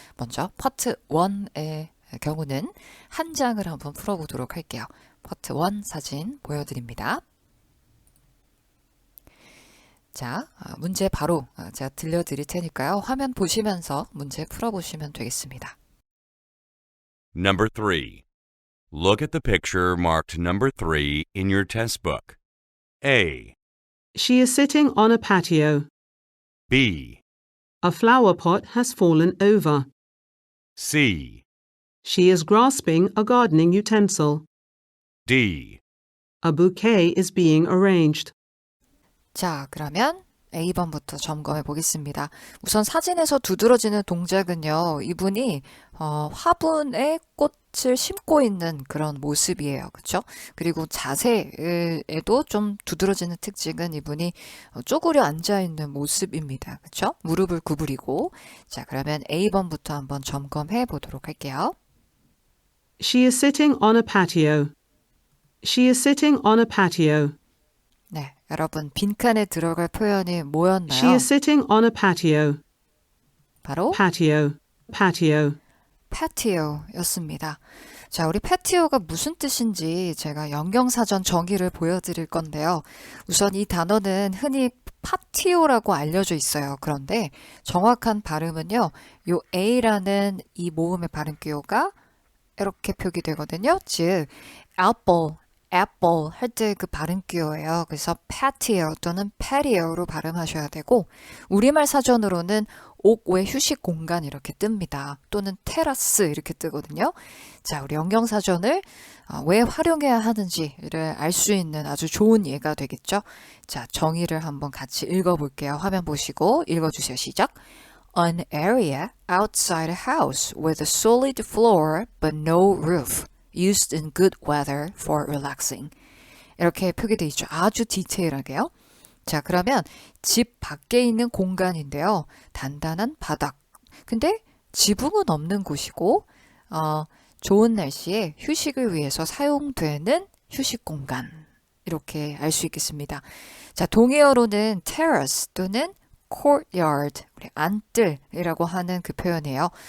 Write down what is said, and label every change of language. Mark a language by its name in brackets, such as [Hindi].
[Korean] 먼저 파트 1의 경우는 한 장을 한번 풀어보도록 할게요. 파트 1 사진 보여드립니다. 자, 문제 바로 제가 들려드릴 테니까요. 화면 보시면서 문제 풀어보시면 되겠습니다. [English] Number 3. Look at the picture marked number 3 in your test book. A, She is sitting on a patio. B, A flower pot has fallen over. C, She is grasping a gardening utensil. D. A bouquet is being arranged. [Korean] 자, 그러면 A번부터 점검해 보겠습니다. 우선 사진에서 두드러지는 동작은요, 이분이 화분에 꽃을 심고 있는 그런 모습이에요. 그렇죠? 그리고 자세에도 좀 두드러지는 특징은 이분이 쪼그려 앉아 있는 모습입니다. 그렇죠? 무릎을 구부리고. 자, 그러면 A번부터 한번 점검해 보도록 할게요. [English] She is sitting on a patio. She is sitting on a patio. [Korean] 네, 여러분 빈칸에 들어갈 표현이 [English] She [Korean] 뭐였나요? [English] is sitting on a patio. [Korean] 바로 [English] Patio. Patio. [Korean] patio였습니다. 자, 우리 patio가 무슨 뜻인지 제가 영경사전 정의를 보여드릴 건데요. 우선 이 단어는 흔히 파티오라고 알려져 있어요. 그런데 정확한 발음은요, 요 A라는 이 모음의 발음 기호가 이렇게 표기되거든요. 즉, apple 할 때 그 발음 기호예요. 그래서 patio 또는 patio로 발음하셔야 되고, 우리말 사전으로는 옥 외 휴식 공간 이렇게 뜹니다. 또는 테라스 이렇게 뜨거든요. 자, 우리 영경사전을 왜 활용해야 하는지를 알 수 있는 아주 좋은 예가 되겠죠. 자, 정의를 한번 같이 읽어볼게요. 화면 보시고 읽어주세요. 시작. [English] An area outside a house with a solid floor but no roof, used in good weather for relaxing. [Korean] 이렇게 표기되어 있죠. 아주 디테일하게요. 자, 그러면 집 밖에 있는 공간인데요. 단단한 바닥. 근데 지붕은 없는 곳이고, 좋은 날씨에 휴식을 위해서 사용되는 휴식 공간. 이렇게 알 수 있겠습니다. 자, 동의어로는 terrace 또는 courtyard, 우리 안뜰이라고 하는 그 표현이에요.